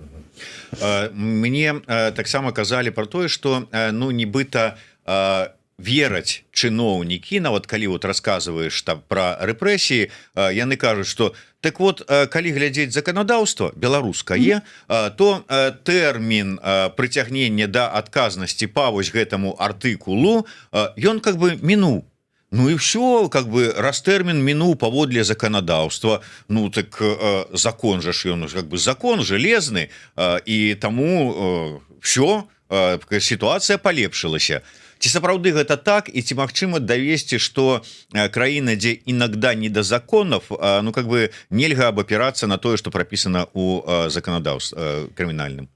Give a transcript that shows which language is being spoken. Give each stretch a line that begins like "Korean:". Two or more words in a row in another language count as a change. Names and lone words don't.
Belarusian: Мне таксама казалі про тое, што нібыта вераць чыноўнікі, нават калі расказваеш там пра рэпрэсіі, яны кажуць, што так вот, калі глядзець заканадаўства беларускае, то тэрмін прыцягнення да адказнасці па вось гэтаму артыкулу ён
Russian: как бы
Belarusian: мінуў. І все,
Russian: как бы
Belarusian: раз тэрмін мінуў паводле заканадаўства, так закон жа ж ён
Russian: как бы
Belarusian: закон жалезны, і таму все, сітуацыя палепшылася. Ці сапраўды гэта так, і ці магчыма давесці, што краіна, дзе інагда не да законаў,
Russian: как бы
Belarusian: нельга абапірацца на тое, што прапісана ў заканадаўстве крымінальным?